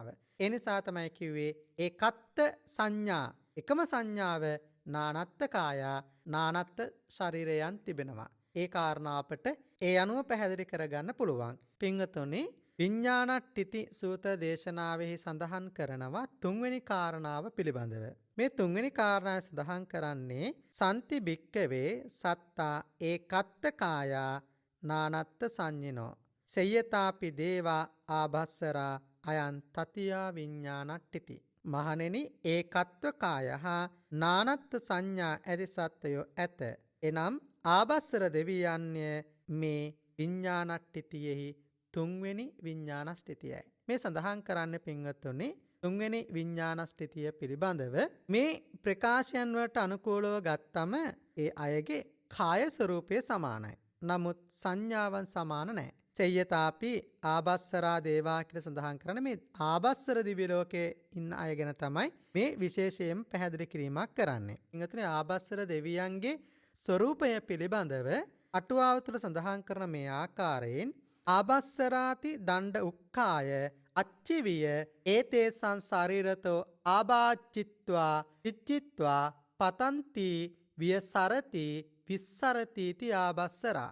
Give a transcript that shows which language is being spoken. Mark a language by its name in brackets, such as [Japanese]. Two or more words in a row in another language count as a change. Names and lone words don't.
[Sinhala] ඒ නිසා තමයි කිව්වේ ඒකත් සංඥා එකම සංඥාව නානත්ත් කාය, නානත්ත් ශරීරයන් තිබෙනවා. ඒ කාරණා අපට ඒ අනුව පැහැදිලි කරගන්න පුළුවන්. පින්වතුනි, විඥානට්ඨිති සූත්‍ර දේශනාවෙහි සඳහන් කරනවා තුන්වෙනි කාරණාව පිළිබඳව. මේ තුන්වෙනි කාරණාව සඳහන් කරන්නේ [Pali] සම්ති භික්කවේ සත්තා ඒකත්ත කාය නානත්ත් සංඤිනෝ සේයතාපි දේවා ආභස්සරා අයං තතියා විඥානට්ඨිති. [Sinhala] මහණෙනි, ඒකත්ව කාය හා නානත්ත් සංඥා ඇති සත්වයෝ ඇත. එනම් ආභස්සර දෙවියන්ය මේ විඥානට්ඨිතියෙහි තුන්වෙනි විඥානස්ථිතියයි. මේ සඳහන් කරන්න පින්වත්තුනි, තුන්වෙනි විඥානස්ථිතිය පිළිබඳව මේ ප්‍රකාශයන් වලට අනුකූලව ගත්තම ඒ අයගේ කාය ස්වરૂපය සමානයි. නමුත් සංඥාවන් සමාන නැහැ. සේයතාපි ආභස්සරා දේවා කියලා සඳහන් කරන මේ ආභස්සර දිව්‍ය ලෝකයේ ඉන්න අය ගැන තමයි මේ විශේෂයෙන් පැහැදිලි කිරීමක් කරන්නේ. ඉතින් ආභස්සර දෙවියන්ගේ ස්වરૂපය පිළිබඳව අටුවාව තුළ සඳහන් කරන මේ ආකාරයෙන් [Pali] ආභස්සරාති දණ්ඩ උක්කාය අච්චිවිය ඒතේසං ශරීරතෝ ආභාචිත්වා චිච්චිත්වා පතන්ති වියසරති විස්සරති इति ආභස්සරා.